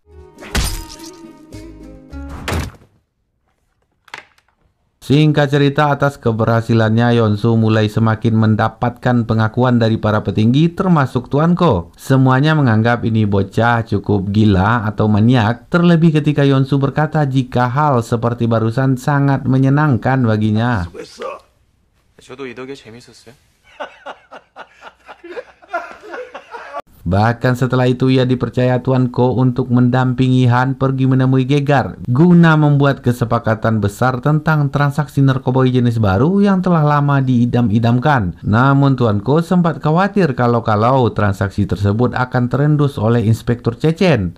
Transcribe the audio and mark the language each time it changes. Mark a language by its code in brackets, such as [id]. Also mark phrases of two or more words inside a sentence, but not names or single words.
[id] Singkat cerita, atas keberhasilannya Yonsu mulai semakin mendapatkan pengakuan dari para petinggi termasuk Tuanko. Semuanya menganggap ini bocah cukup gila atau maniak, terlebih ketika Yonsu berkata jika hal seperti barusan sangat menyenangkan baginya. [ko] 저도 이 덕에 재밌었어요. [id] Bahkan setelah itu ia dipercaya Tuan Ko untuk mendampingi Han pergi menemui Gegar guna membuat kesepakatan besar tentang transaksi narkoba jenis baru yang telah lama diidam-idamkan. Namun Tuan Ko sempat khawatir kalau transaksi tersebut akan terendus oleh Inspektur Chechen.